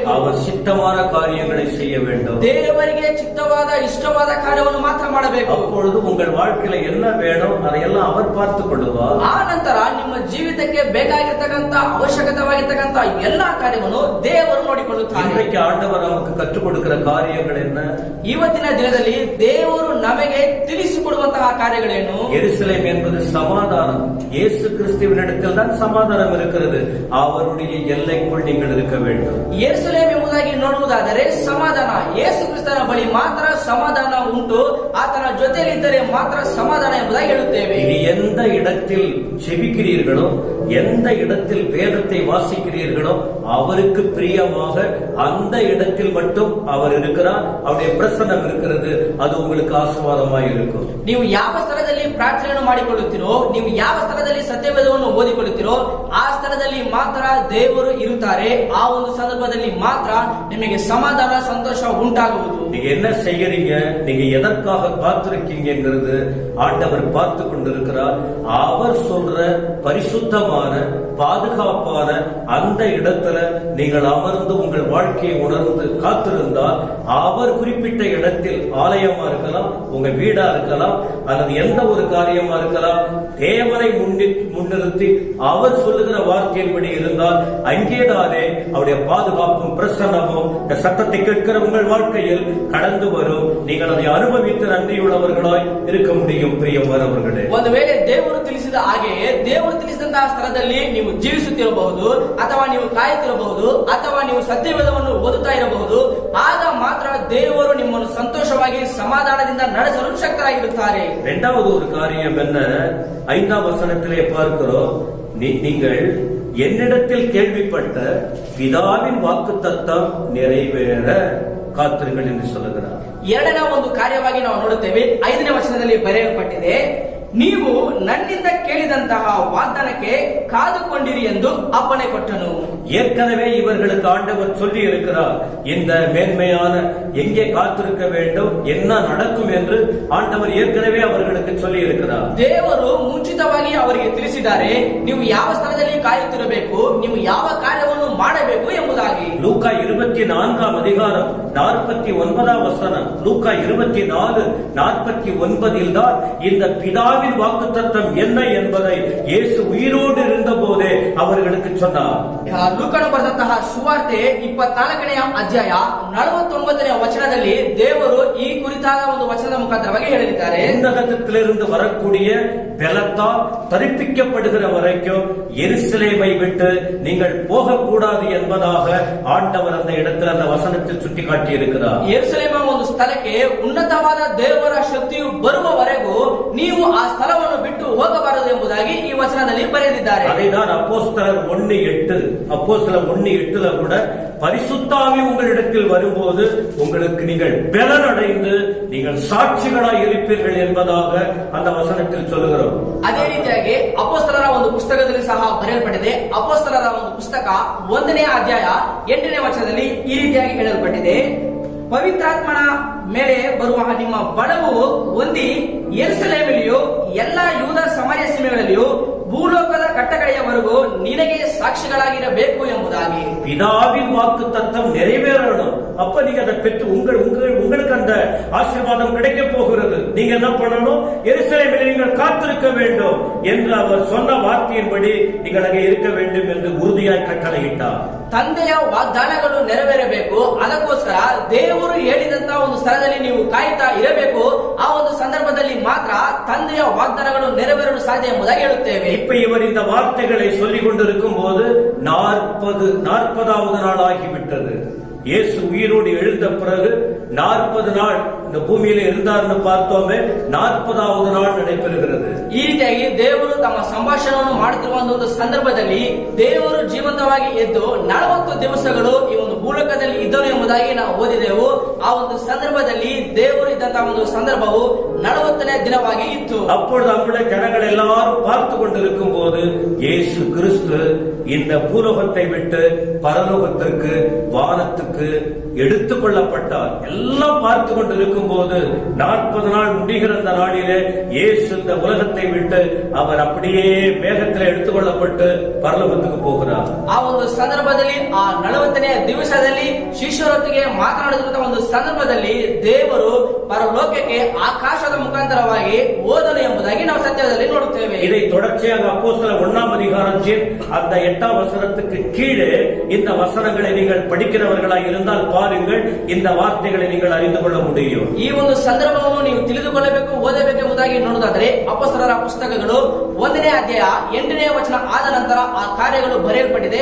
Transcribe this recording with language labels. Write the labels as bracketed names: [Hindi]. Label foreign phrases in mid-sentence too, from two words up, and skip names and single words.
[Tamil] அவர் சித்தமான காரியங்களை செய்ய வேண்டும். [Kannada] ದೇವರಿಗೆ ಚಿತ್ತವಾದ ಇಷ್ಟವಾದ ಕಾರ್ಯವನ್ನು ಮಾತ್ರ ಮಾಡಬೇಕು. [Tamil] அப்பொழுது உங்கள் வாழ்க்கையில என்ன வேணும் அதையெல்லாம் அவர் பார்த்துக் கொள்ளுவார். [Kannada] ಆ ನಂತರ ನಿಮ್ಮ ಜೀವಿತಕ್ಕೆ ಬೇಕಾಗಿರ್ತಕ್ಕಂಥ ಅವಶ್ಯಕತೆವಾಗಿರ್ತಕ್ಕಂಥ ಎಲ್ಲಾ ಕಾರ್ಯವನ್ನು ದೇವರು ನೋಡಿಕೊಳ್ಳುತ್ತಾರೆ. [Tamil] இன்றைக்கு ஆண்டவர் நமக்கு கற்றுக் கொடுக்கிற காரியங்கள் என்ன? [Kannada] ಇವತ್ತಿನ ದಿನದಲ್ಲಿ ದೇವರು ನಮಗೆ ತಿಳಿಸಿಕೊಡುವಂತಹ ಕಾರ್ಯಗಳೇನು? [Tamil] எருசலேம் என்பது சமாதானம். இயேசு கிறிஸ்துவினிடத்தில் தான் சமாதானம் இருக்கிறது. அவருடைய எல்லைக்குள் நீங்கள் இருக்க வேண்டும். [Kannada] ಯೆರೂಸಲೇಮ್ ಎಂಬುದಾಗಿ ನೋಡುವುದಾದರೆ ಸಮಾಧಾನ, ಯೇಸು ಕ್ರಿಸ್ತನ ಬಳಿ ಮಾತ್ರ ಸಮಾಧಾನ ಉಂಟು, ಆತನ ಜೊತೆಯಲ್ಲಿ ಇದ್ದರೆ ಮಾತ್ರ ಸಮಾಧಾನ ಎಂಬುದಾಗಿ ಹೇಳುತ್ತೇವೆ. [Tamil] இது எந்த இடத்தில் செபிக்கிறீர்களோ, எந்த இடத்தில் வேதத்தை வாசிக்கிறீர்களோ அவருக்கு பிரியமாக அந்த இடத்தில் மட்டும் அவர் இருக்கிறார். அவருடைய பிரசன்னம் இருக்கிறது. அது உங்களுக்கு ஆசீர்வாதமாய் இருக்கும். [Kannada] ನೀವು ಯಾವ ಸ್ಥಳದಲ್ಲಿ ಪ್ರಾರ್ಥನೆಯನ್ನು ಮಾಡಿಕೊಳ್ಳುತ್ತೀರೋ, ನೀವು ಯಾವ ಸ್ಥಳದಲ್ಲಿ ಸತ್ಯವೇದವನ್ನು ಓದಿಕೊಳ್ಳುತ್ತೀರೋ ಆ ಸ್ಥಳದಲ್ಲಿ ಮಾತ್ರ ದೇವರು ಇರುತ್ತಾರೆ. ಆ ಒಂದು ಸಂದರ್ಭದಲ್ಲಿ ಮಾತ್ರ ನಿಮಗೆ ಸಮಾಧಾನ, ಸಂತೋಷ ಉಂಟಾಗುವುದು. [Tamil] நீங்க என்ன செய்யறீங்க, நீங்க எதற்காக காத்திருக்கீங்கிறது ஆண்டவர் பார்த்து கொண்டிருக்கிறார். அவர் சொல்ற பரிசுத்தமான பாதுகாப்பான அந்த இடத்துல நீங்கள் அமர்ந்து உங்கள் வாழ்க்கையை உணர்ந்து காத்திருந்தால், அவர் குறிப்பிட்ட இடத்தில் ஆலயமா இருக்கலாம், உங்க வீடா இருக்கலாம், அல்லது எந்த ஒரு காரியமா இருக்கலாம், தேவனை முன்னிறுத்தி அவர் சொல்லுகிற வார்த்தையின்படி இருந்தால் அங்கேதானே அவருடைய பாதுகாப்பும் பிரசன்னமும் இந்த சத்தத்தை கேட்கிற உங்கள் வாழ்க்கையில் கடந்து வரும். நீங்கள் அதை அனுபவித்து நன்றியுள்ளவர்களாய் இருக்க முடியும். பிரியமானவர்களே, [Kannada] ಒಂದು ವೇಳೆ ದೇವರು ತಿಳಿಸಿದ ಹಾಗೆಯೇ ದೇವರು ತಿಳಿಸಿದಂತಹ ಸ್ಥಳದಲ್ಲಿ ನೀವು ಜೀವಿಸುತ್ತಿರಬಹುದು, ಅಥವಾ ನೀವು ಕಾಯುತ್ತಿರಬಹುದು, ಅಥವಾ ನೀವು ಸತ್ಯವೇದವನ್ನು ಓದುತ್ತಾ ಇರಬಹುದು. ಆಗ ಮಾತ್ರ ದೇವರು ನಿಮ್ಮನ್ನು ಸಂತೋಷವಾಗಿ ಸಮಾಧಾನದಿಂದ ನಡೆಸಲು ಶಕ್ತರಾಗಿರುತ್ತಾರೆ. [Tamil] இரண்டாவது ஒரு காரியம் என்ன? 5ஆம் வசனத்திலே பார்க்கிறோம், நீங்கள் என்னிடத்தில் கேள்விப்பட்ட பிதாவின் வாக்குத்தத்தம் நிறைவேற காத்திருங்கள் என்று சொல்லுகிறார். [Kannada] ಎರಡನೇ ಒಂದು ಕಾರ್ಯವಾಗಿ ನಾವು ನೋಡುತ್ತೇವೆ. 5ನೇ ವಚನದಲ್ಲಿ ಬರೆಯಲ್ಪಟ್ಟಿದೆ, ನೀವು ನನ್ನಿಂದ ಕೇಳಿದಂತಹ ವಾಗ್ದಾನಕ್ಕೆ ಕಾದುಕೊಂಡಿರಿ ಎಂದು ಅಪ್ಪಣೆ ಕೊಟ್ಟನು. [Tamil] ஏற்கனவே இவர்களுக்கு ஆண்டவர் சொல்லி இருக்கிறார், இந்த மேன்மையான எங்கே காத்திருக்க வேண்டும், என்ன நடக்கும் என்று ஆண்டவர் ஏற்கனவே அவர்களுக்கு சொல்லி இருக்கிறார். [Kannada] ದೇವರು ಮುಂಚಿತವಾಗಿ ಅವರಿಗೆ ತಿಳಿಸಿದ್ದಾರೆ, ನೀವು ಯಾವ ಸ್ಥಳದಲ್ಲಿ ಕಾಯುತ್ತಿರಬೇಕು, ನೀವು ಯಾವ ಕಾರ್ಯವನ್ನು ಮಾಡಬೇಕು ಎಂಬುದಾಗಿ. [Tamil] லூக்கா 24ஆம் அதிகாரம் 49ஆம் வசனம், லூக்கா 24:49 தான் இந்த பிதாவின் வாக்குத்தத்தம் என்ன என்பதை இயேசு உயிரோடு இருந்த போதே அவர்களுக்கு சொன்னார். [Kannada] ಲೂಕನು ಬರೆದಂತಹ ಸುವಾರ್ತೆ 24ನೇ ಅಧ್ಯಾಯ 49ನೇ ವಚನದಲ್ಲಿ ದೇವರು ಈ ಕುರಿತಾದ ಒಂದು ವಚನದ ಮುಖಾಂತರವಾಗಿ ಹೇಳಿದ್ದಾರೆ, [Tamil] உன்னதத்திலிருந்து வரக்கூடிய பலத்தால் தரிப்பிக்கப்படுகிற வரைக்கும் எருசலேமை விட்டு நீங்கள் போகக்கூடாது என்பதாக ஆண்டவர் அந்த இடத்தில் அந்த வசனத்தில் சுட்டிக்காட்டி இருக்கிறார். [Kannada] ಯೆರೂಸಲೇಮ ಒಂದು ಸ್ಥಳಕ್ಕೆ ಉನ್ನತವಾದ ದೇವರ ಶಕ್ತಿಯು ಬರುವವರೆಗೂ ನೀವು ಆ ಸ್ಥಳವನ್ನು ಬಿಟ್ಟು ಹೋಗಬಾರದು ಎಂಬುದಾಗಿ ಈ ವಚನದಲ್ಲಿ ಬರೆದಿದ್ದಾರೆ. [Tamil] அதைதான் அப்போஸ்தலர் 1:8 கூட பரிசுத்த ஆவி உங்களிடத்தில் வரும்போது உங்களுக்கு நீங்கள் பலன் அடைந்து நீங்கள் சாட்சிகளாய் இருப்பீர்கள் என்பதாக அந்த வசனத்தில் சொல்லுகிறோம். [Kannada] ಅದೇ ರೀತಿಯಾಗಿ ಅಪೊಸ್ತಲರ ಒಂದು ಪುಸ್ತಕದಲ್ಲಿ ಸಹ ಬರೆಯಲ್ಪಟ್ಟಿದೆ. ಅಪೊಸ್ತಲರ ಒಂದು ಪುಸ್ತಕ 1ನೇ ಅಧ್ಯಾಯ 8ನೇ ವಚನದಲ್ಲಿ ಈ ರೀತಿಯಾಗಿ ಹೇಳಲ್ಪಟ್ಟಿದೆ, ಪವಿತ್ರಾತ್ಮನ ಮೇಲೆ ಬರುವ ನಿಮ್ಮ ಬಲವು ಹೊಂದಿ ಯೆರೂಸಲೇಮಿನಲ್ಲಿಯೂ ಎಲ್ಲಾ ಯೂದ ಸಮಾರ್ಯ ಸೀಮೆಗಳಲ್ಲಿಯೂ ಭೂಲೋಕದ ಕಟ್ಟಕಡೆಯವರೆಗೂ ನಿನಗೆ ಸಾಕ್ಷಿಗಳಾಗಿರಬೇಕು ಎಂಬುದಾಗಿ. [Tamil] பிதாவின் வாக்கு தத்தம் நிறைவேறணும். அப்ப நீங்க அதை பெற்று உங்களுக்கு அந்த ஆசீர்வாதம் கிடைக்க போகிறது. நீங்க என்ன பண்ணணும்? எருசலேமில் நீங்கள் காத்திருக்க வேண்டும் என்று அவர் சொன்ன வார்த்தையின்படி நீங்கள் அங்கே இருக்க வேண்டும் என்று உறுதியாய் கட்டளையிட்டார். [Kannada] ತಂದೆಯ ವಾಗ್ದಾನಗಳು ನೆರವೇರಬೇಕು. ಅದಕ್ಕೋಸ್ಕರ ದೇವರು ಹೇಳಿದಂತಹ ಒಂದು ಸ್ಥಳದಲ್ಲಿ ನೀವು ಕಾಯ್ತಾ ಇರಬೇಕು. ಆ ಒಂದು ಸಂದರ್ಭದಲ್ಲಿ ಮಾತ್ರ ತಂದೆಯ ವಾಗ್ದಾನಗಳು ನೆರವೇರಲು ಸಾಧ್ಯ ಎಂಬುದಾಗಿ ಹೇಳುತ್ತೇವೆ. [Tamil] இப்ப இவர் இந்த வார்த்தைகளை சொல்லிக் கொண்டிருக்கும் போது 40வது நாள் ஆகிவிட்டது. இயேசு உயிரோடு எழுந்த பிறகு 40 நாள் இந்த பூமியில இருந்தார்னு பார்த்தோமே, 40வது நாள் நடைபெறுகிறது. [Kannada] ಈ ರೀತಿಯಾಗಿ ದೇವರು ತಮ್ಮ ಸಂಭಾಷಣೆಯನ್ನು ಮಾಡುತ್ತಿರುವ ಒಂದು ಸಂದರ್ಭದಲ್ಲಿ ದೇವರು ಜೀವಂತವಾಗಿ ಎದ್ದು 40 ದಿವಸಗಳು ಈ ಒಂದು ಭೂಲೋಕದಲ್ಲಿ ಇದ್ದನು ಎಂಬುದಾಗಿ ನಾವು ಓದಿದೆವು. ಆ ಒಂದು ಸಂದರ್ಭದಲ್ಲಿ ದೇವರು ಇದ್ದಂತಹ ಒಂದು ಸಂದರ್ಭವು 40ನೇ ದಿನವಾಗಿ ಇತ್ತು. [Tamil] அப்பொழுது அங்குள்ள ஜனங்கள் எல்லாரும் பார்த்து கொண்டிருக்கும் போது இயேசு கிறிஸ்து இந்த பூலோகத்தை விட்டு பரலோகத்திற்கு வானத்துக்கு எடுத்துக் கொள்ளப்பட்டார். எல்லாம் பார்த்து கொண்டிருக்கும் போது 40 நாள் முடிகிற அந்த நாளிலே இயேசு இந்த உலகத்தை விட்டு அவர் அப்படியே மேகத்தில் எடுத்துக் கொள்ளப்பட்டு பரலோகத்துக்கு போகிறார். [Kannada] ಆ ಒಂದು ಸಂದರ್ಭದಲ್ಲಿ ಆ 40ನೇ ದಿವಸದಲ್ಲಿ ಶಿಷ್ಯರೊಟ್ಟಿಗೆ ಮಾತನಾಡುತ್ತಿರುವ ಒಂದು ಸಂದರ್ಭದಲ್ಲಿ ದೇವರು ಪರಲೋಕಕ್ಕೆ ಆಕಾಶದ ಮುಖಾಂತರವಾಗಿ ಹೋದನು ಎಂಬುದಾಗಿ ನಾವು ಸತ್ಯದಲ್ಲಿ ನೋಡುತ್ತೇವೆ. [Tamil] இதை தொடர்ச்சியாக அப்போஸ்தலர் 1ஆம் அதிகாரத்தில் அந்த 8ஆம் வசனத்துக்கு கீழே இந்த வசனங்களை நீங்கள் படிக்கிறவர்களாக இருந்தால் பாருங்கள், இந்த வார்த்தைகளை நீங்கள் அறிந்து கொள்ள முடியும். [Kannada] ಈ ಒಂದು ಸಂದರ್ಭವನ್ನು ನೀವು ತಿಳಿದುಕೊಳ್ಳಬೇಕು, ಓದಬೇಕು ಎಂಬುದಾಗಿ ನೋಡುವುದಾದರೆ ಅಪೊಸ್ತಲರ ಪುಸ್ತಕಗಳು 1ನೇ ಅಧ್ಯಾಯ 8ನೇ ವಚನ ಆದ ನಂತರ ಆ ಕಾರ್ಯಗಳು ಬರೆಯಲ್ಪಟ್ಟಿದೆ.